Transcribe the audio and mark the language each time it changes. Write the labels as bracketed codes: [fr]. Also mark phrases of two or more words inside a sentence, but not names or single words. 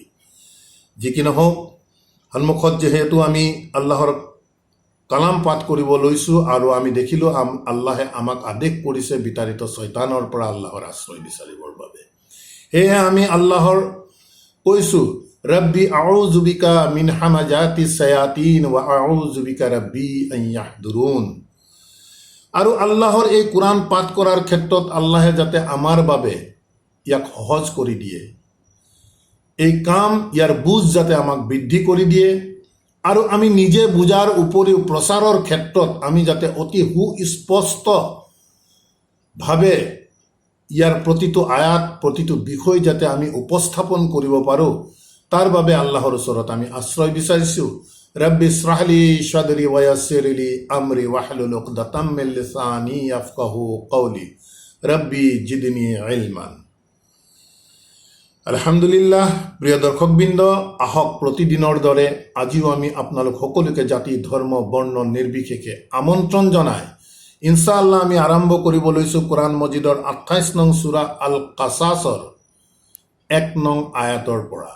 [as] যি কি নহওক, সন্মুখত যিহেতু আমি আল্লাহৰ কালাম পাঠ কৰিব লৈছোঁ আৰু আমি দেখিলোঁ আল্লাহে আমাক আদেশ কৰিছে বিতাড়িত শয়তানৰ পৰা আল্লাহৰ আশ্ৰয় বিচাৰিবৰ বাবে। সেয়ে আমি আল্লাহৰ কৈছোঁ, [ar] رب أعوذ بك من همزات الشياطين وأعوذ بك رب أن يحضرون. [as] আৰু আল্লাহৰ এই কোৰাণ পাঠ কৰাৰ ক্ষেত্ৰত আল্লাহে যাতে আমাৰ বাবে ইয়াক সহজ কৰি দিয়ে, এই কাম ইয়াৰ বুজ যাতে আমাক বৃদ্ধি কৰি দিয়ে, আৰু আমি নিজে বুজাৰ উপৰিও প্ৰচাৰৰ ক্ষেত্ৰত আমি যাতে অতি সুস্পষ্টভাৱে ইয়াৰ প্ৰতিটো আয়াত প্ৰতিটো বিষয় যাতে আমি উপস্থাপন কৰিব পাৰোঁ, তাৰ বাবে আল্লাহৰ ওচৰত আমি আশ্ৰয় বিচাৰিছোঁ। [ar] رب اشرح لي صدري ويسر لي أمري واحلل عقدة من لساني يفقهوا قولي رب زدني علما. [as] আলহামদুলিল্লাহ। প্ৰিয় দৰ্শকবৃন্দ, আহক প্ৰতিদিনৰ দৰে আজিও আমি আপোনালোক সকলোকে জাতি ধৰ্ম বৰ্ণ নিৰ্বিশেষে আমন্ত্ৰণ জনাই ইনশাআল্লাহ আমি আৰম্ভ কৰিব লৈছোঁ কোৰাণ মজিদৰ 28 নং সূৰা আল কাছাছৰ 1 নং আয়াতৰ পৰা।